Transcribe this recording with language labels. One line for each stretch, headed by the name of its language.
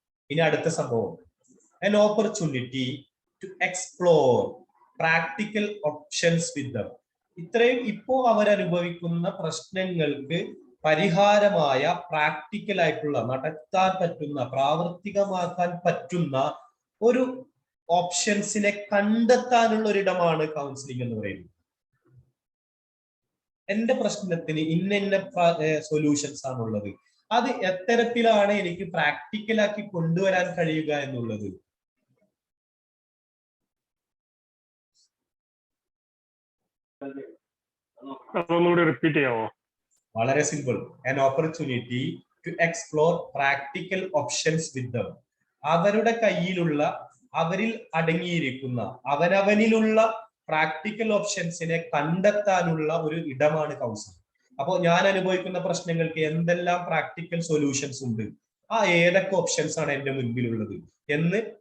Malayalam: ഇനി അടുത്ത സംഭവം,
English: an opportunity to explore practical options with them.
Malayalam: ഇത്രയും ഇപ്പോ അവരനുഭവിക്കുന്ന പ്രശ്നങ്ങൾക്ക് പരിഹാരമായ പ്രാക്ടിക്കൽ ആയിട്ടുള്ള, നടത്താൻ പറ്റുന്ന, പ്രാവർത്തികമാക്കാൻ പറ്റുന്ന ഒരു ഓപ്ഷൻസിനെ കണ്ടെത്താനുള്ള ഒരിടമാണ് കൗൺസിലിംഗ് എന്ന് പറയുന്നത്. എന്റെ പ്രശ്നത്തിന് ഇന്ന സൊല്യൂഷൻസ് ആണുള്ളത്, അത് എത്തരത്തിലാണ് എനിക്ക് പ്രാക്ടിക്കലാക്കി കൊണ്ടുവരാൻ കഴിയുക എന്നുള്ളത്. റിപ്പീറ്റ് ചെയ്യാമോ? വളരെ simple.
English: an opportunity to explore practical options with them.
Malayalam: അവരുടെ കയ്യിലുള്ള, അവരിൽ അടങ്ങിയിരിക്കുന്ന, അവനവനിലുള്ള പ്രാക്ടിക്കൽ ഓപ്ഷൻസിനെ കണ്ടെത്താനുള്ള ഒരു ഇടമാണ് കൗൺസിലിംഗ്. അപ്പോൾ ഞാൻ അനുഭവിക്കുന്ന പ്രശ്നങ്ങൾക്ക് എന്തെല്ലാം പ്രാക്ടിക്കൽ സൊല്യൂഷൻസ് ഉണ്ട്, ആ ഏതൊക്കെ ഓപ്ഷൻസ് ആണ് എന്റെ മുൻപിലുള്ളത് എന്ന്